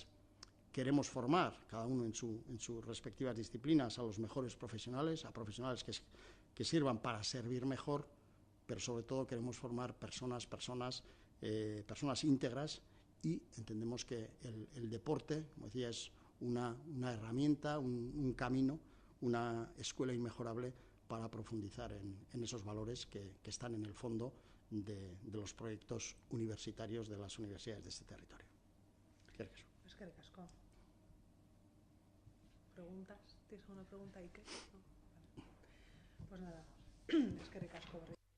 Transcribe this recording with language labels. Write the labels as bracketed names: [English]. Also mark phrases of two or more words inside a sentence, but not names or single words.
[Spanish] Queremos formar, cada uno en sus respectivas disciplinas, a los mejores profesionales, a profesionales que sirvan para servir mejor, pero sobre todo queremos formar personas íntegras, y entendemos que el deporte, como decía, es una herramienta, un camino, una escuela inmejorable para profundizar en esos valores que están en el fondo de los proyectos universitarios de las universidades de este territorio. [Basque] Eskerrik asko. [Spanish] ¿Preguntas? ¿Tienes alguna pregunta, Iker? No. Pues nada, [Basque] eskerrik asko.